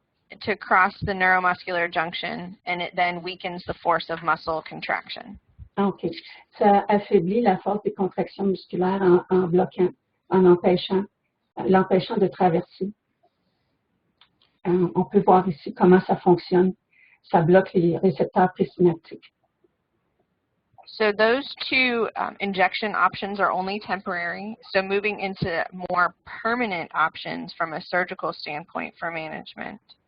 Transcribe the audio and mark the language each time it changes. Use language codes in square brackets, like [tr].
[en] the neuromuscular junction, and it then weakens the force of muscle contraction. OK. [fr] Ça affaiblit la force des contractions musculaires en bloquant, en l'empêchant de traverser. On peut voir ici comment ça fonctionne. Ça bloque les récepteurs présynaptiques. [en] So those two injection options are only temporary. So moving into more permanent options from a surgical standpoint for management.